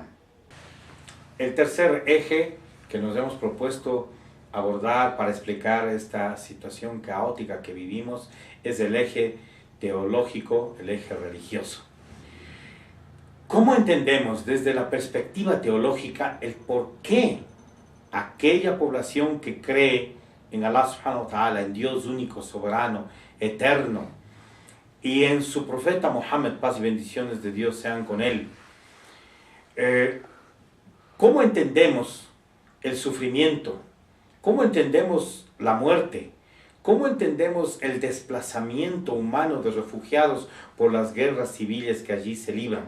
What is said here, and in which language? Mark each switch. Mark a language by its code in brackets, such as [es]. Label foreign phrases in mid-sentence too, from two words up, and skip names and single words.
[es] El tercer eje que nos hemos propuesto abordar para explicar esta situación caótica que vivimos es el eje teológico, el eje religioso. ¿Cómo entendemos desde la perspectiva teológica el por qué aquella población que cree en [ar] الله سبحانه وتعالى, [es] en Dios único, soberano, eterno, y en su profeta Muhammad, paz y bendiciones de Dios sean con él, cómo entendemos el sufrimiento? ¿Cómo entendemos la muerte? ¿Cómo entendemos el desplazamiento humano de refugiados por las guerras civiles que allí se libran?